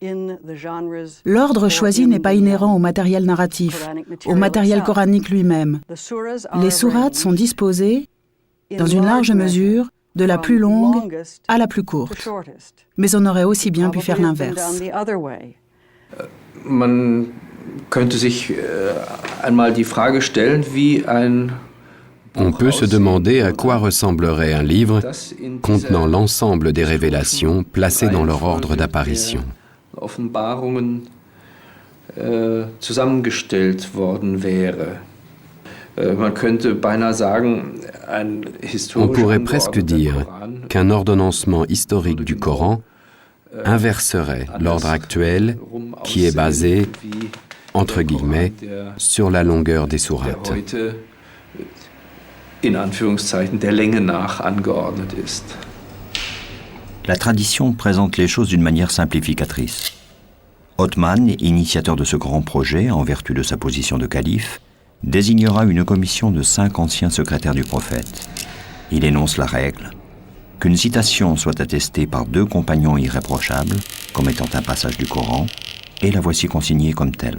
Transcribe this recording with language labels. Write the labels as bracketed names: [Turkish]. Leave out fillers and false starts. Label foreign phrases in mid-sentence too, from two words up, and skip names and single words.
[French] L'ordre choisi n'est pas inhérent au matériel narratif, au matériel coranique lui-même. Les sourates sont disposées, dans une large mesure, de la plus longue à la plus courte. Mais on aurait aussi bien pu faire l'inverse. [German] Man könnte sich einmal die Frage stellen, wie ein [French] On peut se demander à quoi ressemblerait un livre contenant l'ensemble des révélations placées dans leur ordre d'apparition. [German] Offenbarungen zusammengestellt worden wäre. Man könnte beinahe sagen, ein [French] On pourrait [German] historisch [French] presque dire qu'un ordonnancement historique du Coran inverserait l'ordre actuel qui est basé, entre guillemets, sur la longueur des sourates. [German] in Anführungszeichen der Länge nach angeordnet ist. [French] La tradition présente les choses d'une manière simplificatrice. Othman, initiateur de ce grand projet, en vertu de sa position de calife, désignera une commission de 5 anciens secrétaires du prophète. Il énonce la règle qu'une citation soit attestée par 2 compagnons irréprochables, comme étant un passage du Coran, et la voici consignée comme telle.